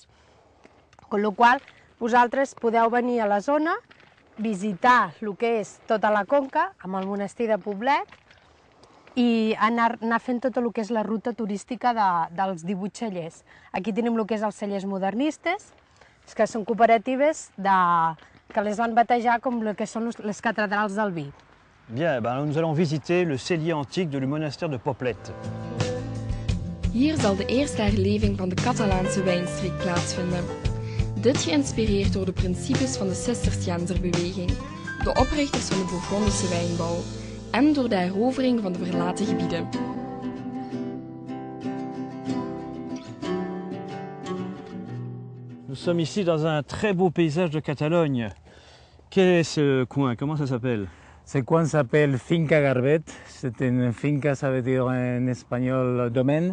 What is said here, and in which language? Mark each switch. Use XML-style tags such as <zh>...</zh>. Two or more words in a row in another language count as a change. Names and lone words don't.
<ca>Amb la qual cosa, vosaltres podeu venir a la zona, visitar el que és tota la conca, amb el monestir de Poblet, i anar fent tot el que és la ruta turística dels 18 cellers. Aquí tenim el que és els cellers modernistes, que són cooperatives que les van batejar com el que són les catedrals del vi.</ca> <fr>Bien, nous allons visiter le cellier antique du monastère de Poplet.</fr> <nl>Hier zal de eerste herleving van de Catalaanse wijnstreek plaatsvinden. Dit geïnspireerd door de principes van de Cisterciënzerbeweging, de oprichters van de Bourgondische wijnbouw en door de herovering van de verlaten gebieden.</nl> <fr>Nous sommes ici dans un très beau paysage de Catalogne. Quel est ce coin? Comment ça s'appelle? Ce coin s'appelle Finca Garbet. C'est une finca, ça veut dire en espagnol domaine.</fr>